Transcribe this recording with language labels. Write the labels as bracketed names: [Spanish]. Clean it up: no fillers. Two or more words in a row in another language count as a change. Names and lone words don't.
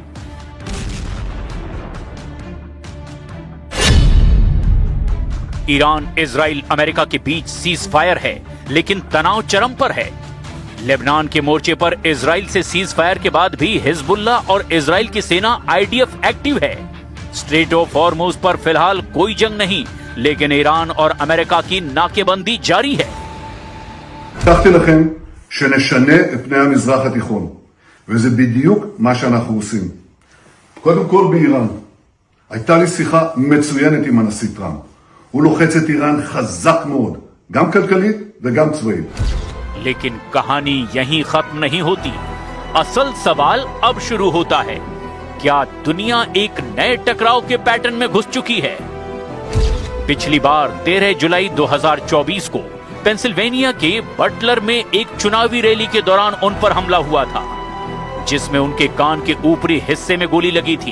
[Hindi] ईरान, इजराइल, अमेरिका के बीच [English] cease fire [Hindi] है, लेकिन तनाव चरम पर है। लेबनान के मोर्चे पर इजराइल से [English] cease fire [Hindi] के बाद भी हिजबुल्लाह और इजराइल की सेना आईडीएफ एक्टिव है। स्ट्रेट ऑफ हॉर्मुज पर फिलहाल कोई जंग नहीं, लेकिन ईरान और अमेरिका की नाकेबंदी जारी है। [Hebrew] הבטחתי לכם שנשנה את פני המזרח התיכון, וזה בדיוק מה שאנחנו עושים. קודם כל באיראן, הייתה לי שיחה מצוינת עם הנשיא טראמפ. הוא לוחץ את איראן חזק מאוד, גם כלכלית וגם צבאית. [Hindi] लेकिन कहानी यहीं खत्म नहीं होती। असल सवाल अब शुरू होता है, क्या दुनिया एक नए टकराव के पैटर्न में घुस चुकी है? पिछली बार 13 जुलाई 2024 को पेंसिल्वेनिया के बटलर में एक चुनावी रैली के दौरान उन पर हमला हुआ था, जिसमें उनके कान के ऊपरी हिस्से में गोली लगी थी।